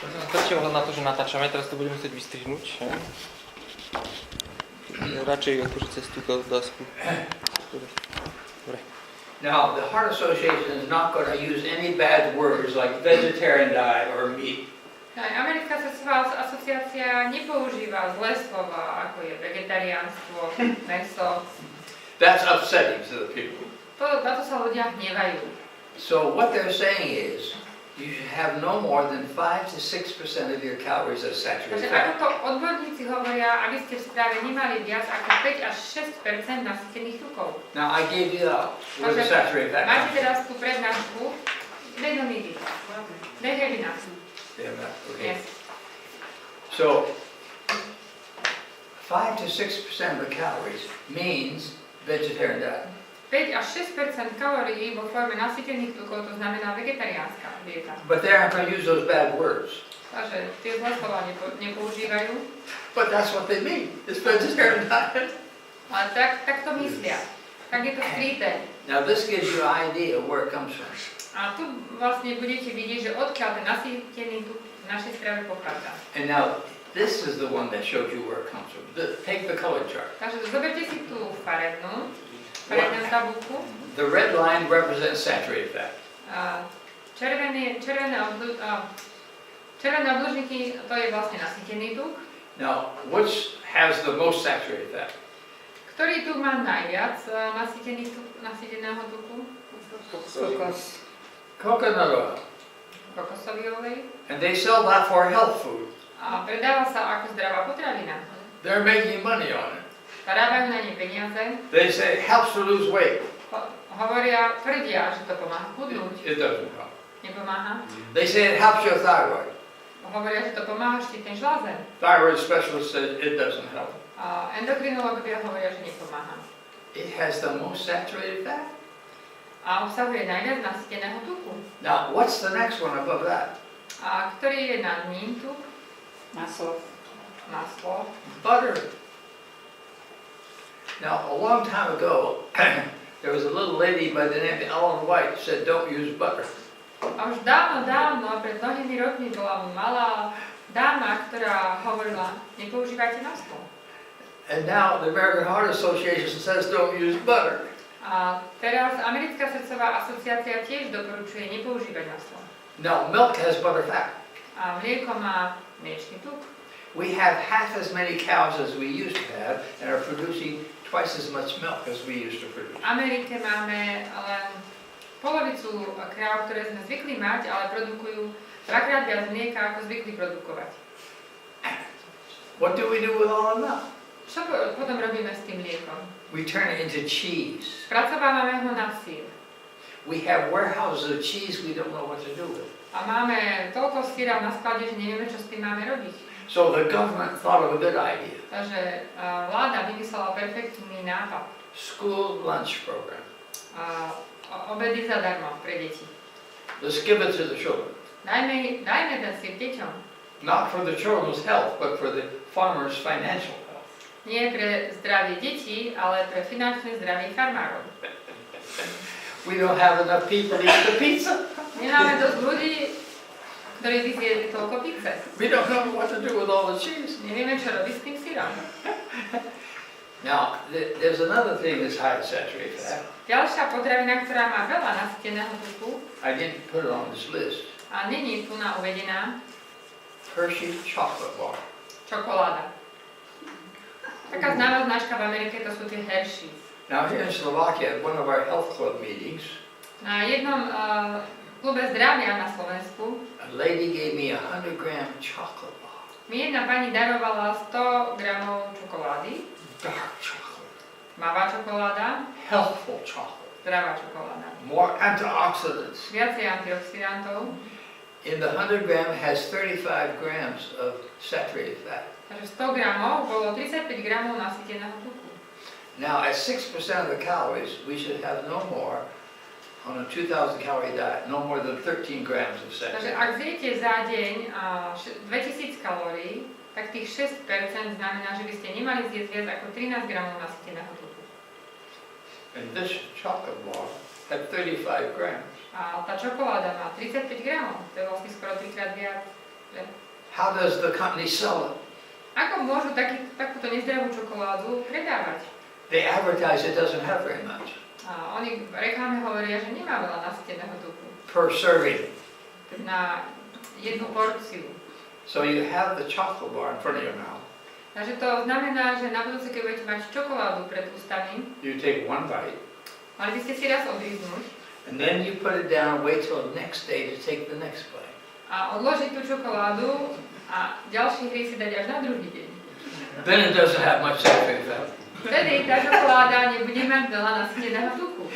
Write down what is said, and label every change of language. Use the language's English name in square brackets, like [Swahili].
[Polish] Zwróćcie uwagę na to, że [Slovak] natáčame, teraz to budeme musieť vystrihnúť. Radšej akože cez túto dosku. Dobre. [English] Now, the Heart Association is not going to use any bad words like vegetarian diet or meat. [Slovak] Americká srdcová asociácia nepoužíva zlé slova, ako je vegetariánstvo, mäso. [English] That's upsetting to the people. [Slovak] Na to sa ľudia hnevajú. [English] So what they're saying is, you should have no more than 5 to 6% of your calories as saturated [Slovak] Takže ako [English] fat. [Slovak] to odborníci hovoria, aby ste v strave nemali viac ako 5 až 6% nasýtených tukov. [English] Now, I gave you that. Where the saturated fat [Slovak] Máte teraz tú prednášku, [English] they don't need it. They have enough. from. Okay. Yes. So, 5 to 6% of the calories means vegetarian diet. [Slovak] 5 až 6% kalórií vo forme nasýtených tukov, to znamená vegetariánska dieta. [English] But they aren't going to use those bad words. [Slovak] Takže tie zlé slova nepoužívajú, [English] But that's what they mean. It's vegetarian diet. [Slovak] ale tak to myslia. Tak je to skryté. [English] Now, this gives you an idea of where it comes from. [Slovak] A tu vlastne budete vidieť, že odkiaľ ten nasýtený tuk v našej strave pochádza. [English] And now, this is the one that shows you where it comes from. Take the color chart. [Slovak] Takže zoberte si tú farebnú tabulku. [English] The red line represents saturated fat. [Slovak] Červené obložníky, to je vlastne nasýtený tuk. [English] Now, which has the most saturated fat? [Slovak] Ktorý tuk má najviac nasýteného tuku? [English] Coconut oil. [Slovak] Kokosový olej. [English] And they sell that for health food. [Slovak] A predáva sa ako zdravá potravina. [English] They're making money on it. [Slovak] Zarábajú na ne peniaze. [English] They say it helps to lose weight. [Slovak] Tvrdia, že to pomáha chudnúť. [English] It doesn't help. [Slovak] Nepomáha. [English] They say it helps your thyroid. [Slovak] Hovoria, že to pomáha štítnej žláze. [English] Thyroid specialist said it doesn't help. [Slovak] Endokrinológovia hovoria, že nepomáha. [English] It has the most saturated fat. [Slovak] A obsahuje najviac nasýteného tuku. [English] Now, what's the next one above that? [Slovak] A ktorý je nad ním tuk? Maslo. Maslo. [English] Butter. Now, a long time ago, there was a little lady by the name of Ellen White who said, don't use butter. [Slovak] A už dávno, pred mnohými rokmi bola malá dáma, ktorá hovorila, nepoužívajte maslo. [English] And now the American Heart Association says, don't use butter. [Slovak] A teraz Americká srdcová asociácia tiež doporučuje nepoužívať maslo. [English] Now, milk has butter fat. [Slovak] A mlieko má mliečný tuk. [English] We have half as many cows as we used to have and are producing twice as much milk as we used to produce. [Slovak] V Amerike máme len polovicu kráv, ktoré sme zvykli mať, ale produkujú dvakrát viac mlieka, ako zvykli produkovať. [English] What do we do with all of that? [Slovak] Čo potom robíme s tým mliekom? [English] We turn it into cheese. [Slovak] Spracovávame ho na sír. [English] We have warehouses of cheese we don't know what to do with. [Slovak] A máme toľko síra na sklade, že nevieme, čo s tým máme robiť. [English] So the government thought of a good idea. [Slovak] Takže vláda vymyslela perfektný nápad. [English] School lunch program. [Slovak] Obedy zadarmo pre deti. [English] Let's give it to the children. [Slovak] Dajme ten sír deťom. [English] Not for the children's health, but for the farmers' financial health. [Slovak] Nie pre zdravie detí, ale pre finančné zdravie farmárov. [English] We don't have enough people to eat the pizza. [Slovak] Nemáme dosť ľudí, ktorí by zjedli toľko pizze. [English] We don't know what to do with all the cheese. [Slovak] Nevieme, čo robiť s tým sírom. [English] Now, there's another thing that's high saturated fat. [Slovak] Ďalšia potravina, ktorá má veľa nasýteného tuku [English] I didn't put it on this list. [Slovak] a není tu na uvedená, [English] Hershey chocolate bar. [Slovak] čokoláda. Taká známa značka v Amerike, to sú tie Hershey. [English] Now, here in Slovakia, at one of our health club meetings, [Slovak] Na jednom klube zdravia na Slovensku [English] a lady gave me a 100-gram chocolate bar. [Slovak] mi jedna pani darovala 100 gramov čokolády. [English] Dark chocolate. [Slovak] Tmavá čokoláda, [English] Healthful chocolate. [Slovak] zdravá čokoláda. [English] More antioxidants. [Slovak] Viacej antioxidantov. [English] In the 100 gram has 35 grams of saturated fat. [Slovak] Takže 100 gramov bolo 35 gramov nasýteného tuku. [English] Now, at 6% of the calories, we should have no more, on a 2,000 calorie diet, no more than 13 grams of [Slovak] Takže [English] saturated [Slovak] ak [English] fat. [Slovak] zjete za deň 2000 kalórií, tak tých 6% znamená, že by ste nemali zjesť viac ako 13 gramov nasýteného tuku. [English] And this chocolate bar had 35 grams. [Slovak] A tá čokoláda má 35 gramov, to je vlastne skoro 3-krát viac. [English] How does the company sell it? [Slovak] Ako môžu takúto nezdravú čokoládu predávať? [English] They advertise it doesn't have very much. [Slovak] A oni v reklame hovoria, že nemá veľa nasýteného tuku [English] per serving. [Slovak] na jednu porciu. [English] So you have the chocolate bar in front of your mouth. [Slovak] Takže to znamená, že na budúce, keď budete mať čokoládu pred ústami, [English] You take one bite, [Slovak] mali by ste si raz odriznúť [English] and then you put it down and wait till the next day to take the next bite. [Slovak] a odložiť tú čokoládu a ďalší hry si dať až na druhý deň. [English] Then it doesn't have much saturated fat. [Slovak] Vtedy tá čokoláda nebude mať veľa nasýteného tuku.